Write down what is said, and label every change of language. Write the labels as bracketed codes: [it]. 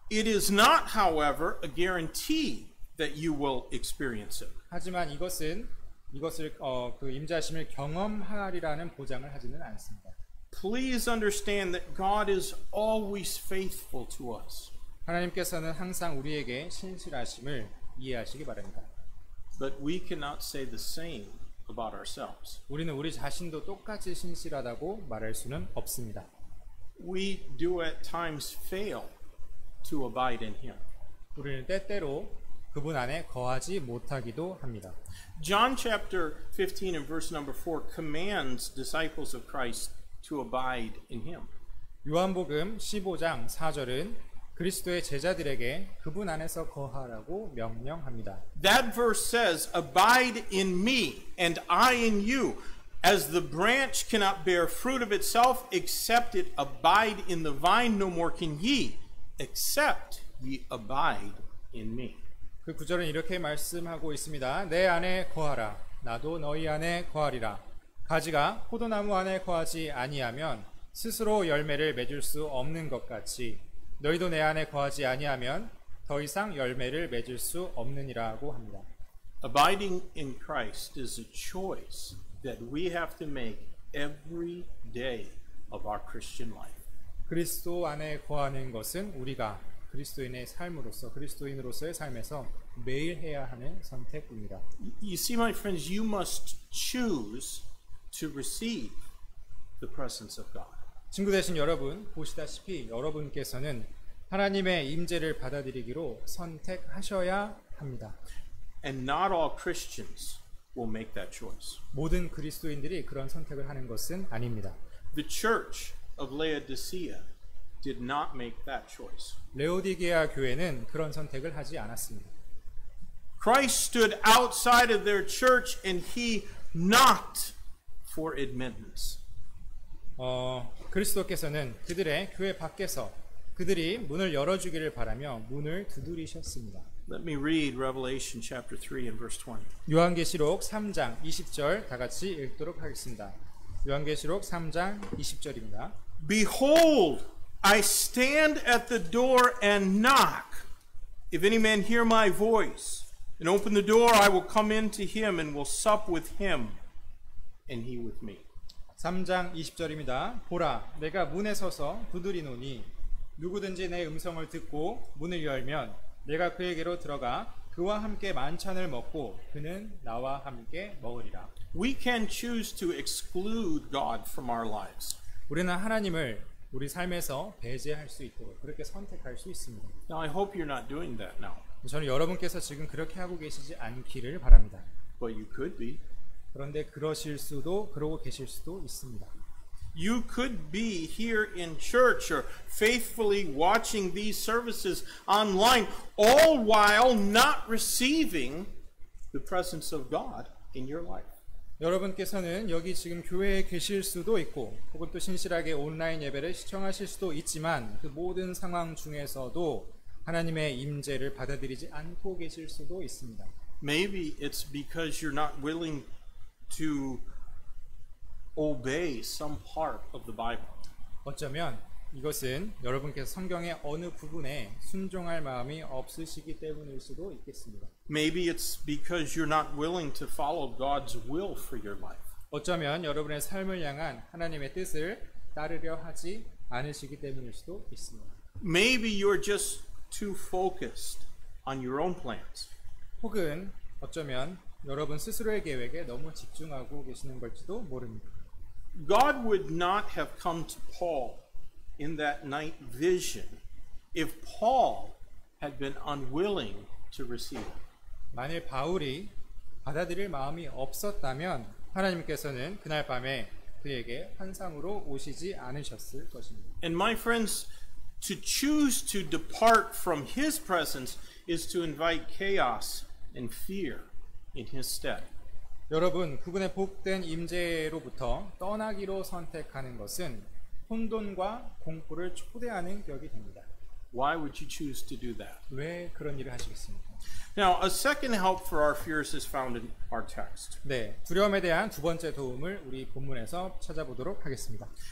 [en] It is not, however, a guarantee that you will experience it. [ko] 하지만 이것을 그 임재하심을 경험하리라는 보장을 하지는 않습니다. [en] Please understand that God is always faithful to us. [ko] 하나님께서는 항상 우리에게 신실하심을 이해하시기 바랍니다. [en] But we cannot say the same about ourselves. [ko] 우리는 우리 자신도 똑같이 신실하다고 말할 수는 없습니다. [en] We do at times fail to abide in Him. [ko] 우리는 때때로 그분 안에 거하지 못하기도 합니다. [en] John chapter 15 and verse number 4 commands disciples of Christ to abide in him. [ko] 요한복음 15장 4절은 그리스도의 제자들에게 그분 안에서 거하라고 명령합니다. [en] That verse says, abide in me and I in you. As the branch cannot bear fruit of itself except it abide in the vine, no more can ye, except ye abide in me. [ko] 그 구절은 이렇게 말씀하고 있습니다. 내 안에 거하라. 나도 너희 안에 거하리라. 가지가 포도나무 안에 거하지 아니하면 스스로 열매를 맺을 수 없는 것 같이 너희도 내 안에 거하지 아니하면 더 이상 열매를 맺을 수 없느니라고 합니다. [en] Abiding in Christ is a choice that we have to make every day of our Christian life. [ko] 그리스도 안에 거하는 것은 우리가 그리스도인의 삶으로서 그리스도인으로서의 삶에서 매일 해야 하는 선택입니다. [en] You see, my friends, you must choose to receive the presence of God. [ko] 친구 되신 여러분, 보시다시피 여러분께서는 하나님의 임재를 받아들이기로 선택하셔야 합니다. [en] And not all Christians will make that choice. [ko] 모든 그리스도인들이 그런 선택을 하는 것은 아닙니다. [en] The church of Laodicea did not make that choice. [ko] 레오디게아 교회는 그런 선택을 하지 않았습니다. [en] Christ stood outside of their church and he knocked for admittance. [ko] 그리스도께서는 그들의 교회 밖에서 그들이 문을 열어주기를 바라며 문을 두드리셨습니다. [en] Let me read Revelation chapter 3 and verse 20. [ko] 요한계시록 3장 20절 다 같이 읽도록 하겠습니다. 요한계시록 3장 20절입니다. [en] Behold, I stand at the door and knock. If any man hear my voice and open the door, I will come in to him and will sup with him and he with me. [ko] 3장 20절입니다. 보라, 내가 문에 서서 두드리노니 누구든지 내 음성을 듣고 문을 열면 내가 그에게로 들어가 그와 함께 만찬을 먹고 그는 나와 함께 먹으리라. [en] We can choose to exclude God from our lives. [ko] 우리는 하나님을 우리 삶에서 배제할 수 있도록 그렇게 선택할 수 있습니다. [en] Now, I hope you're not doing that now, [ko] 저는 여러분께서 지금 그렇게 하고 계시지 않기를 바랍니다. [en] but you could be. [ko] 그런데 그러고 계실 수도 있습니다. [en] You could be here in church or faithfully watching these services online, all while not receiving the presence of God in your life. [ko] 여러분께서는 여기 지금 교회에 계실 수도 있고 혹은 또 신실하게 온라인 예배를 시청하실 수도 있지만 그 모든 상황 중에서도 하나님의 임재를 받아들이지 않고 계실 수도 있습니다. [en] Maybe it's because you're not willing to obey some part of the Bible. [ko] 어쩌면 이것은 여러분께서 성경의 어느 부분에 순종할 마음이 없으시기 때문일 수도 있겠습니다. [en] Maybe it's because you're not willing to follow God's will for your life. [ko] 어쩌면 여러분의 삶을 향한 하나님의 뜻을 따르려 하지 않으시기 때문일 수도 있습니다. [en] Maybe you're just too focused on your own plans. [ko] 혹은 어쩌면 여러분 스스로의 계획에 너무 집중하고 계시는 걸지도 모릅니다. [en] God would not have come to Paul in that night vision if Paul had been unwilling to receive it. [ko] 만일 바울이 받아들일 마음이 없었다면 하나님께서는 그날 밤에 그에게 환상으로 오시지 않으셨을 것입니다. [en] And my friends, to choose to depart from his presence is to invite chaos and fear in his stead. [ko] 여러분, 그분의 복된 임재로부터 떠나기로 선택하는 것은 혼돈과 공포를 초대하는 격이 됩니다. [en] Why would you choose to do that? [ko] 왜 그런 일을 하시겠습니까? [en] Now, a second help for our fears is found in our text. [ko] 네, 두려움에 대한 두 번째 도움을 우리 본문에서 찾아보도록 하겠습니다.